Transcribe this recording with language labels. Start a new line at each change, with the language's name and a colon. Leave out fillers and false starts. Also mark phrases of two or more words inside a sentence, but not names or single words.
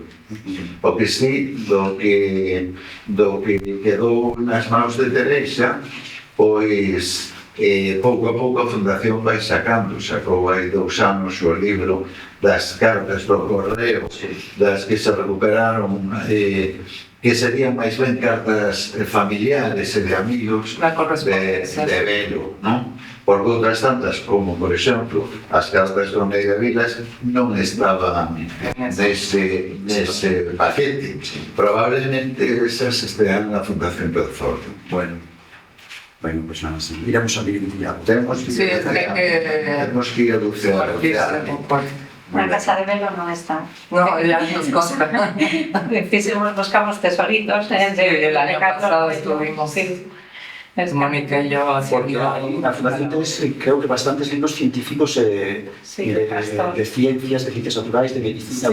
Galician: O que sí, do que quedou nas mãos de Teresa, pois pouco a pouco a Fundación vai sacou hai 2 anos o libro das cartas do correo, das que se recuperaron, que serían máis ben cartas familiares e de amigos de Velo, non? Porque outras tantas, como por exemplo as cartas do Neira Vilas, non estaban nese paquete. Probablemente esas estean na Fundación Penzol.
Spanish: Bueno, pues nada, sí. Iremos a vivir ya. Tenemos que ir a bucear.
Galician: Na casa de Velo non está.
Spanish: No, ya nos consta. Buscamos tesoritos. El año pasado estuvimos, Mónica y yo porque la Fundación tiene, creo que bastantes libros científicos de ciencias naturales, de medicina.